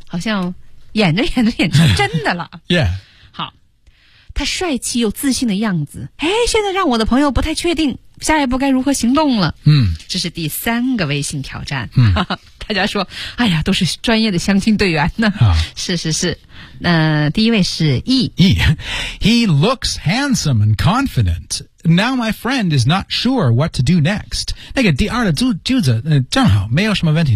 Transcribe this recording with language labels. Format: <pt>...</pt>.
<zh>好像演着演着演成真的了。</zh> <en>Yeah，</en> <zh>好，他帅气又自信的样子，哎，现在让我的朋友不太确定下一步该如何行动了。嗯、mm. ，这是第三个微信挑战、 mm. 大家说，哎呀，都是专业的相亲队员呢、是是是。第一位是 E。</zh> <en>E， He looks handsome and confidentNow my friend is not sure what to do next.</en> <zh>那个第二的句子正好没有什么问题。</zh>